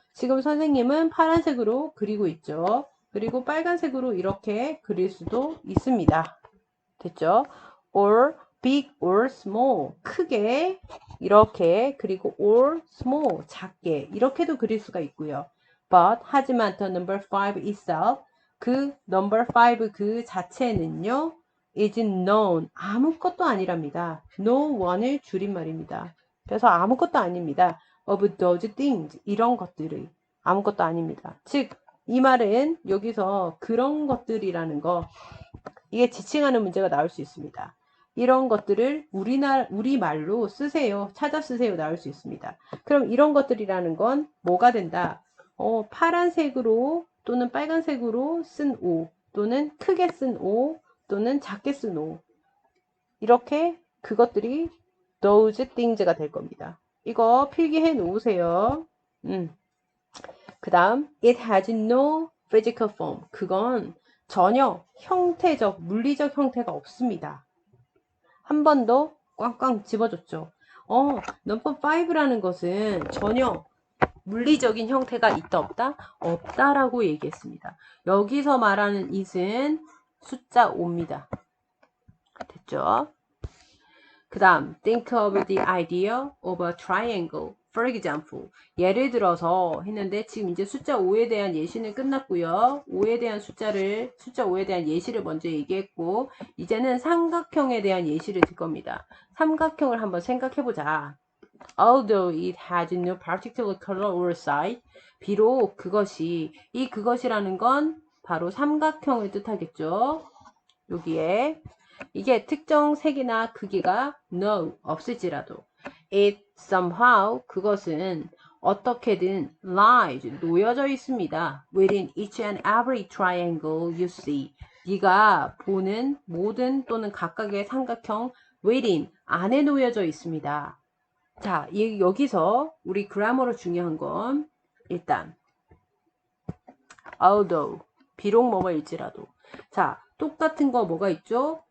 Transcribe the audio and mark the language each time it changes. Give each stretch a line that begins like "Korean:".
Korean: 지금 선생님은 파란색으로 그리고 있죠. 그리고 빨간색으로 이렇게 그릴 수도 있습니다. 됐죠?
English: or big or small.
Korean: 크게 이렇게 그리고
English: or small
Korean: 작게 이렇게도 그릴 수가 있고요.
English: But
Korean: 하지만
English: the number 5 itself 그 number 5
Korean: 그 자체는요
English: is known
Korean: 아무것도 아니랍니다. no one의 줄임말입니다. 그래서 아무것도 아닙니다.
English: of those things
Korean: 이런 것들이 아무것도 아닙니다. 즉 이 말은 여기서 그런 것들이라는 거 이게 지칭하는 문제가 나올 수 있습니다. 이런 것들을 우리말로 쓰세요. 찾아 쓰세요. 나올 수 있습니다. 그럼 이런 것들이라는 건 뭐가 된다? 파란색으로 또는 빨간색으로 쓴 오 또는 크게 쓴 오 또는 작게 쓴 오 이렇게 그것들이
English: those things
Korean: 가 될 겁니다. 이거 필기해 놓으세요.
English: 그 다음 it has no physical form.
Korean: 그건 전혀 형태적, 물리적 형태가 없습니다. 한 번 더 꽝꽝 집어줬죠. 넘버 5라는 것은 전혀 물리적인 형태가 있다 없다? 없다라고 얘기했습니다. 여기서 말하는 it은 숫자 5입니다. 됐죠? 그 다음
English: think of the idea of a triangle. For example,
Korean: 예를 들어서 했는데 지금 이제 숫자 5에 대한 예시는 끝났고요. 숫자 5에 대한 예시를 먼저 얘기했고 이제는 삼각형에 대한 예시를 들 겁니다. 삼각형을 한번 생각해보자.
English: Although it has no particular color or size,
Korean: 비록 그것이라는 건 바로 삼각형을 뜻하겠죠. 여기에 이게 특정 색이나 크기가 no 없을지라도
English: it somehow
Korean: 그것은 어떻게든
English: lies
Korean: 놓여져 있습니다.
English: within each and every triangle you see.
Korean: 네가 보는 모든 또는 각각의 삼각형 within 안에 놓여져 있습니다. 자, 여기서 우리 그라머로 중요한 건 일단 although 비록 뭐뭐일지라도 자 똑같은 거 뭐가 있죠?